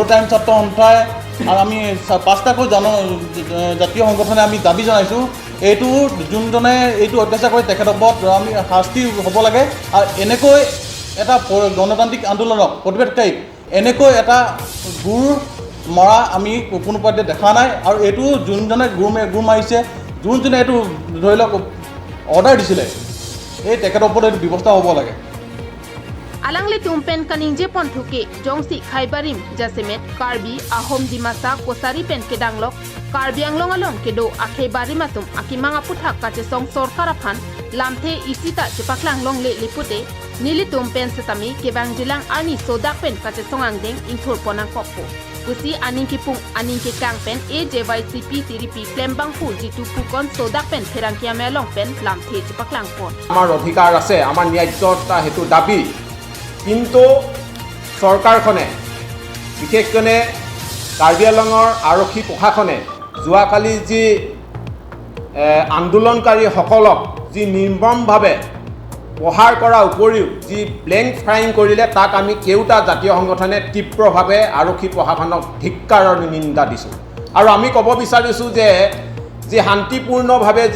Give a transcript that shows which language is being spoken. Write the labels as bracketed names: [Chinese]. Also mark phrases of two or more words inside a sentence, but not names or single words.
[Assamese] টাইম ছাত্ৰসন্থাই আৰু আমি 5টাকৈ জাতীয় সংগঠনে আমি দাবী জনাইছোঁ এইটো যোনজনে এইটো অত্যাচাৰ কৰি তেখেতৰ ওপৰত আমি শাস্তি হ'ব লাগে আৰু এনেকৈ এটা গণতান্ত্ৰিক আন্দোলনক প্ৰতিবাদকাৰীক এনেকৈ এটা গুৰ মৰা আমি কোনো পৰ্যায়ত দেখা নাই আৰু এইটো যোনজনে গুৰ মাৰিছে যোনজনে এইটো ধৰি লওক অৰ্ডাৰ দিছিলে এই তেখেতৰ ওপৰত এইটো ব্যৱস্থা হ'ব লাগে [Karbi] Alangli tumpen kaningje ponthuke jongsi khaibarim jasemet karbi ahom dimasa kosari pen kedanglok karbi anglong along kedo akhebari matum akimanga puthak kachesong sorkar aphan lamthe isita kachepaklang long le lipute nili tumpen setami kebang jilang ani sodak pen kachesong angdeng inthur ponang koppo kusi aningkipung aningke kang pen AJYCP tiripi klembang pu jitu pukon sodak pen pherangkia melong pen lamthe kachepaklang pon [Assamese] আমাৰ অধিকাৰ আছে আমাৰ ন্যায্যতা হেতু দাবী কিন্তু চৰকাৰখনে বিশেষকৈ কাৰ্বি আংলঙৰ আৰক্ষী প্ৰশাসনে যোৱাকালি যি আন্দোলনকাৰীসকলক যি নিৰ্মমভাৱে প্ৰহাৰ কৰাৰ উপৰিও যি [English] blank firing [Assamese] কৰিলে তাক আমি কেউটা জাতীয় সংগঠনে তীব্ৰভাৱে আৰক্ষী প্ৰশাসনক ধিক্কাৰৰ নিন্দা দিছোঁ আৰু আমি ক'ব বিচাৰিছোঁ যে যি শান্তিপূৰ্ণভাৱে যি